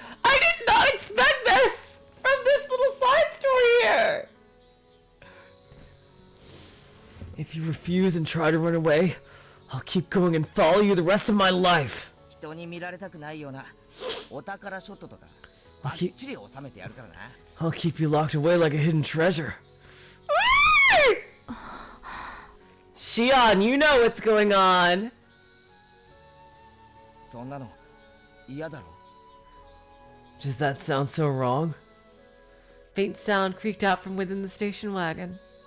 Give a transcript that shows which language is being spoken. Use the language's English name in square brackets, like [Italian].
[English] I did not expect this from this little side story here! If you refuse and try to run away, I'll keep going and follow you the rest of my life. [Japanese] 人に見られたくないようなお宝ショットとかバッチリ収めてやるからな。 [English] I'll keep you locked away like a hidden treasure. Shion, you know what's going on. [Japanese] そんなの嫌だろ。 [English] Does that sound so wrong? Faint sound creaked out from within the station wagon.